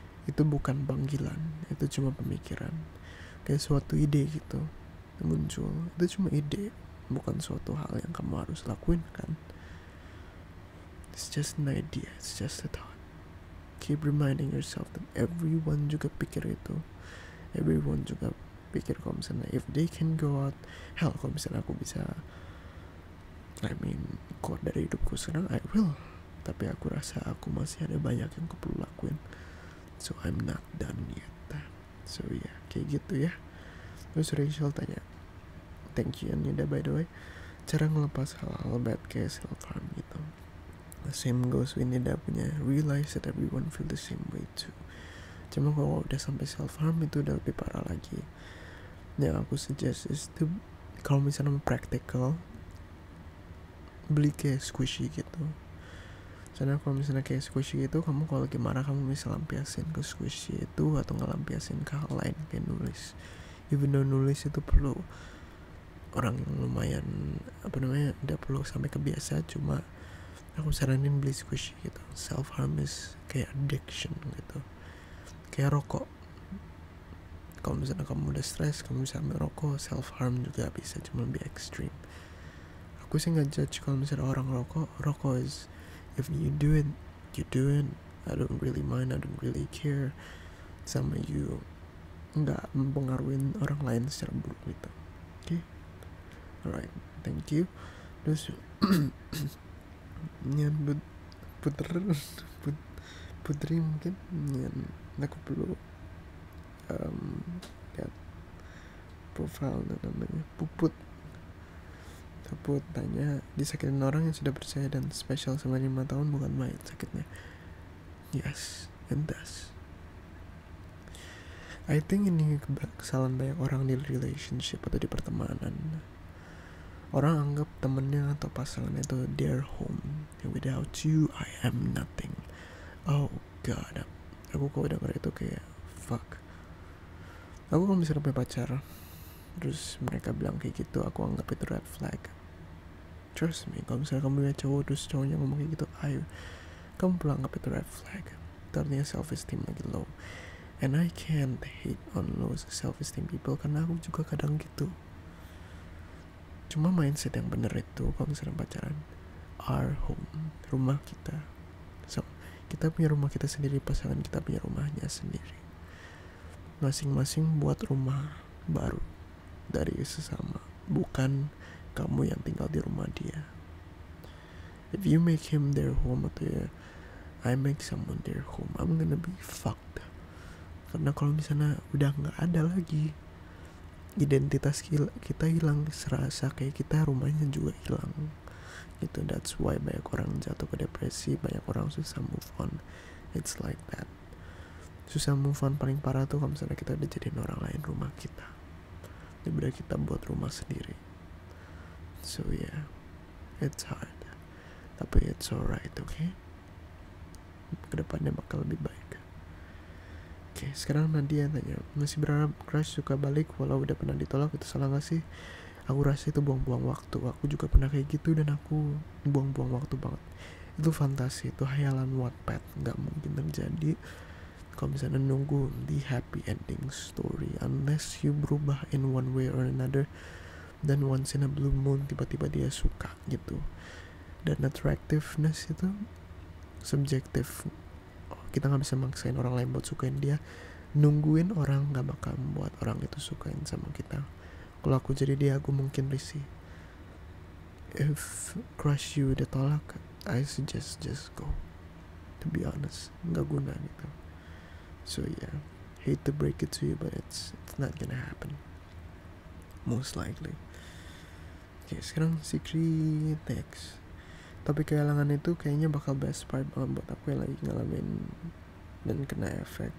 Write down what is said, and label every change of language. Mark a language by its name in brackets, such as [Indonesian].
[Indonesian] Itu bukan panggilan, itu cuma pemikiran. Kayak suatu ide gitu muncul, itu cuma ide, bukan suatu hal yang kamu harus lakuin kan. [English] It's just an idea, it's just a thought. Keep reminding yourself that everyone [Indonesian] juga pikir itu. Everyone juga pikir kalau misalnya [English] if they can go out, [Indonesian] hell kalau misalnya aku bisa keluar dari hidupku sekarang, [English] I will. [Indonesian] Tapi aku rasa aku masih ada banyak yang aku perlu lakuin. [English] So I'm not done yet. So yeah, [Indonesian] kayak gitu ya. Terus Rachel tanya, [English] thank you [Indonesian] Anida [English] by the way, [Indonesian] cara ngelepas hal-hal bad kayak self-harm gitu. [English] The same goes with Nida [Indonesian] punya, [English] realize that everyone feel the same way too. [Indonesian] Cuma kalau udah sampai self-harm itu udah lebih parah lagi. Yang aku suggest [English] is to, [Indonesian] kalau misalnya mau practical, beli kayak squishy gitu. Karena kalau misalnya kayak squishy itu, kamu kalau lagi marah kamu bisa lampiasin ke squishy itu, atau ngelampiasin ke hal lain kayak nulis. [English] Even though [Indonesian] nulis itu perlu orang yang lumayan udah perlu sampai kebiasa, cuma aku saranin beli squishy gitu. [English] Self harm is [Indonesian] kayak addiction gitu, kayak rokok. Kalau misalnya kamu udah stres, kamu bisa ambil rokok. Self harm juga bisa, cuma lebih ekstrim. Aku sih nggak judge kalau misalnya orang rokok is, [English] if you do it, you do it. I don't really mind, I don't really care. [Indonesian] Sama you nggak mempengaruhi orang lain secara buruk gitu. [English] Okay, alright, thank you. [Indonesian] Terus nyan putri mungkin nyan, aku perlu lihat profile namanya Puput tanya, disakitin orang yang sudah percaya dan spesial selama 5 tahun bukan main sakitnya. [English] Yes, it does. I think [Indonesian] ini kesalahan banyak orang di relationship atau di pertemanan. Orang anggap temennya atau pasangannya itu [English] their home. Without you, I am nothing. [Indonesian] Oh god, aku kalau denger itu kayak fuck. Aku kalau misalnya punya pacar, terus mereka bilang kayak gitu, aku anggap itu red flag. Trust me, kalau misalnya kamu lihat cowok terus cowoknya ngomong kayak gitu, ayo, kamu perlu anggap itu red flag. Itu artinya self-esteem lagi low. [English] And I can't hate on low self-esteem people, [Indonesian] karena aku juga kadang gitu. Cuma mindset yang bener itu, kalau misalnya pacaran, [English] our home, [Indonesian] rumah kita. [English] So, [Indonesian] kita punya rumah kita sendiri, pasangan kita punya rumahnya sendiri. Masing-masing buat rumah baru dari sesama, bukan kamu yang tinggal di rumah dia. [English] If you make him their home [Indonesian] atau ya [English] I make someone their home, I'm gonna be fucked. [Indonesian] Karena kalau misalnya udah gak ada lagi, identitas kita hilang, serasa kayak kita rumahnya juga hilang gitu. [English] That's why [Indonesian] banyak orang jatuh ke depresi, banyak orang susah move on. [English] It's like that. [Indonesian] Susah move on paling parah tuh kalau misalnya kita udah jadiin orang lain rumah kita, daripada kita buat rumah sendiri. [English] So yeah, it's hard, [Indonesian] tapi [English] it's alright, okay? [Indonesian] Kedepannya bakal lebih baik. Okay, sekarang Nadia tanya, masih berharap crush suka balik walau udah pernah ditolak, itu salah gak sih? Aku rasa itu buang-buang waktu. Aku juga pernah kayak gitu dan aku buang-buang waktu banget. Itu fantasi, itu hayalan Wattpad, gak mungkin terjadi kalau misalnya nunggu di happy ending story. Unless you berubah [English] in one way or another, [Indonesian] dan [English] once in a blue moon [Indonesian] tiba-tiba dia suka gitu. Dan attractiveness itu subjektif. Kita gak bisa maksain orang lain buat sukain dia. Nungguin orang gak bakal membuat orang itu sukain sama kita. Kalau aku jadi dia, aku mungkin risih. [English] If crush you [Indonesian] udah tolak, [English] I suggest just go. To be honest, [Indonesian] gak guna gitu. [English] So yeah, hate to break it to you, but it's not gonna happen, most likely. [Indonesian] Oke, sekarang Sikri text. Tapi kehilangan itu kayaknya bakal [English] best part [Indonesian] banget buat aku yang lagi ngalamin dan kena efek.